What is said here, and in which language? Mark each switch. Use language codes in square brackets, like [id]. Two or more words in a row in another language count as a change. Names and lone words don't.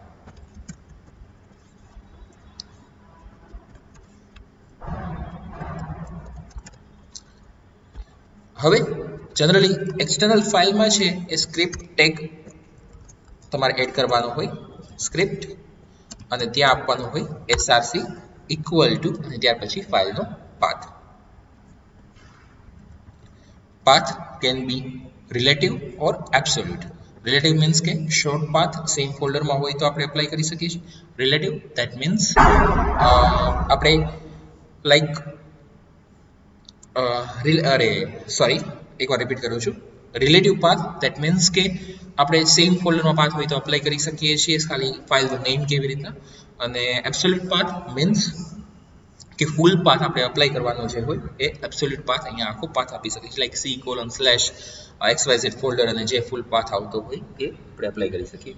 [gu] હવે જનરલી એક્સટર્નલ ફાઇલમાં છે એ [en] script tag [gu] તમારે એડ કરવાનો હોય, સ્ક્રિપ્ટ અને ત્યાં આપવાનું હોય [en] src equal to [gu] અને ત્યાર પછી ફાઇલનો પાથ. [en] path can be relative or absolute. relative means [gu] કે [en] short path same folder [gu] માં હોય તો આપણે એપ્લાય કરી શકીએ છીએ. [en] relative that means [gu] આપણે like એકવાર રિપીટ કરું છું. [en] relative path that means [gu] કે આપણે સેમ ફોલ્ડરમાં પાથ હોય તો અપ્લાય કરી શકીએ છીએ ખાલી ફાઇલનું નેમ કેવી રીતના. અને [en] absolute path means [gu] કે [en] full path [gu] આપણે અપ્લાય કરવાનો જે હોય એ [en] absolute path [gu] અહીંયા આખો પાથ આપી શકીએ છીએ લાઈક c:/xyz ફોલ્ડર અને જે [en] full path [gu] આવતો હોય એ આપણે અપ્લાય કરી શકીએ.